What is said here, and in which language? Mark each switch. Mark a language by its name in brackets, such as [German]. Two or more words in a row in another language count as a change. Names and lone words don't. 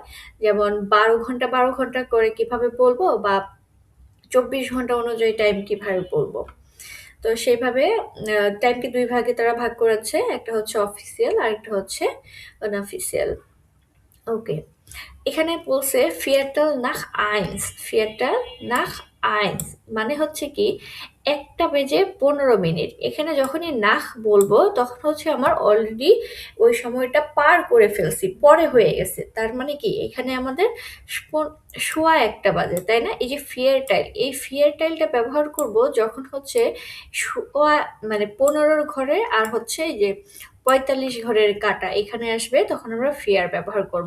[Bangla] যেমন 12 ঘন্টা 12 ঘন্টা করে কিভাবে বলবো, বা 24 ঘন্টা অনুযায়ী টাইম কিভাবে বলবো। তো সেইভাবে টাইমকে দুই ভাগে তারা ভাগ করেছে, একটা হচ্ছে অফিসিয়াল আর একটা হচ্ছে আনঅফিসিয়াল। ওকে, এখানে বলছে [German] Viertel nach eins, Viertel nach eins [Bangla] মানে হচ্ছে কি 1টা বেজে 15 মিনিট। এখানে যখনই নাখ বলবো তখন হচ্ছে আমার অলরেডি ওই সময়টা পার করে ফেলছি, পরে হয়ে গেছে। তার মানে কি এখানে আমাদের সোয়া 1টা বাজে, তাই না? এই যে [German] Viertel, [Bangla] এই ফিয়ার টাইলটা ব্যবহার করব যখন হচ্ছে সোয়া মানে 15 ঘরে আর হচ্ছে এই যে 45 ঘরের কাটা এখানে আসবে, তখন আমরা ফিয়ার ব্যবহার করব।